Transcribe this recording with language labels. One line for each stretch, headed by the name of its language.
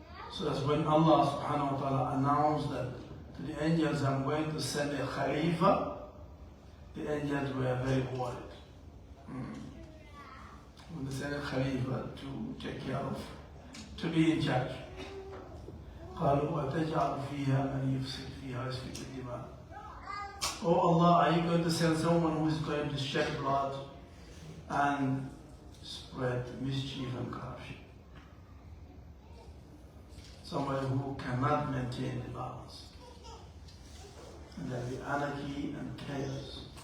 English: So that's when Allah subhanahu wa ta'ala announced that to the angels, I'm going to send a Khalifa. The angels were very worried. When they sent a Khalifa to take care of, to be in charge.
Arabic: قالوا وتجعل فيها من يفسد فيها ويسفك الدماء.
English: Oh Allah, are you going to send someone who is going to shed blood and spread mischief and corruption? Somebody who cannot maintain the balance. And there'll be anarchy and chaos.